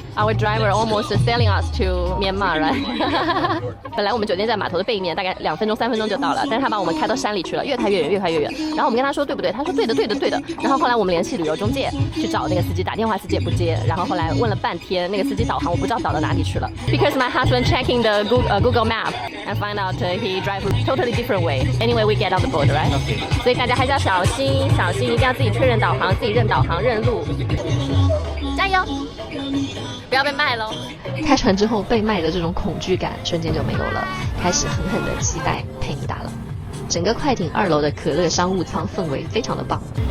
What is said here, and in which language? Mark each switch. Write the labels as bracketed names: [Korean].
[English] Our driver almost selling us to Myanmar, right? [Chinese] 本来我们酒店在码头的背面，大概2分钟3分钟就到了，但是他把我们开到山里去了，越开越远，越开越远。然后我们跟他说对不对？他说对的，对的，对的。然后后来我们联系旅游中介去找那个司机，打电话司机也不接。然后后来问了半天，那个司机导航我不知道导到哪里去了。 [English] Because my husband checking the Google Map and find out he drive totally different way. Anyway, we get on the boat, right? [Chinese] 所以大家还是要小心，小心，一定要自己确认导航，自己认导航、认路。加油！不要被卖喽！开船之后被卖的这种恐惧感瞬间就没有了，开始狠狠的期待佩尼达了。整个快艇2楼的可乐商务舱氛围非常的棒。